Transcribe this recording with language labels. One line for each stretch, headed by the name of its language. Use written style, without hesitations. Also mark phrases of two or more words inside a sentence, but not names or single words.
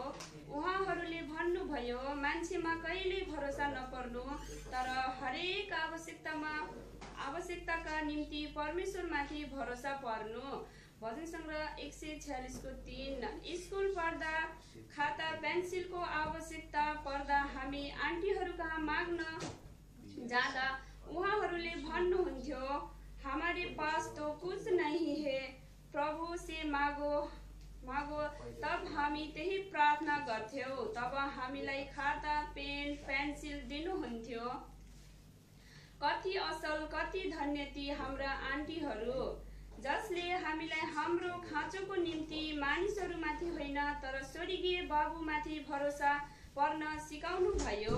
Nepali: उहाँहरूले भन्नुभयो, मान्छेमा कहिल्यै भरोसा नपर्नु, तर हरेक आवश्यकताका निम्ति परमेश्वरमाथि भरोसा पर्नु। भजन सङ्ग्रह 146:3। स्कुल पढ्दा खाता पेन्सिलको आवश्यकता पर्दा हामी आन्टीहरू कहाँ माग्न जाँदा उहाँहरूले भन्नुहुन्थ्यो,
Hindi: हमारे पास तो कुछ नहीं है, प्रभु से मागो।
Nepali: तब हामी त्यही प्रार्थना गर्थ्यौँ। तब हामीलाई खाता, पेन, पेन्सिल दिनुहुन्थ्यो। कति असल, कति धन्य ती हाम्रा आन्टीहरू, जसले हामीलाई हाम्रो खाँचोको निम्ति मानिसहरूमाथि होइन तर स्वर्गीय बाबुमाथि भरोसा पर्न सिकाउनु भयो।